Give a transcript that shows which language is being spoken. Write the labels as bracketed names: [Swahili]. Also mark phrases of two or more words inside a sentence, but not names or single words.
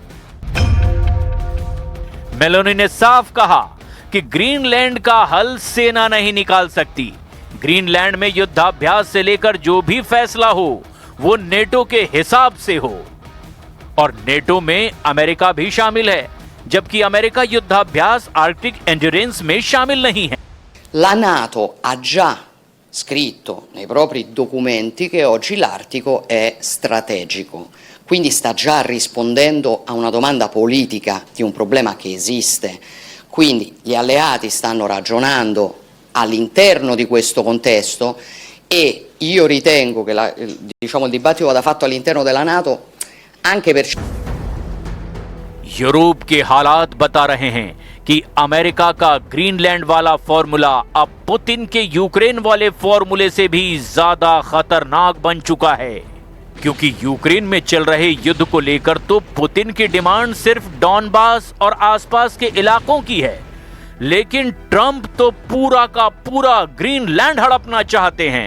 [Hindi] मेलोनी ने साफ कहा कि ग्रीनलैंड का हल सेना नहीं निकाल सकती। ग्रीनलैंड में युद्धाभ्यास से लेकर जो भी फैसला हो वो नेटो के हिसाब से हो, और नेटो में अमेरिका भी शामिल है, जबकि अमेरिका युद्धाभ्यास आर्कटिक एंड्योरेंस में शामिल नहीं है। [Italian] La NATO ha già scritto nei propri documenti che oggi l'Artico è strategico, quindi sta già rispondendo a una domanda politica di un problema che esiste. Quindi gli alleati stanno ragionando all'interno di questo contesto e io ritengo che il dibattito vada fatto all'interno della NATO anche per... [Hindi] यूरोप के हालात बता रहे हैं कि अमेरिका का ग्रीनलैंड वाला फॉर्मूला अब पुतिन के यूक्रेन वाले फॉर्मूले से भी ज्यादा खतरनाक बन चुका है, क्योंकि यूक्रेन में चल रहे युद्ध को लेकर तो पुतिन की डिमांड सिर्फ डॉनबास और आसपास के इलाकों की है, लेकिन ट्रंप तो पूरा का पूरा ग्रीनलैंड हड़पना चाहते हैं।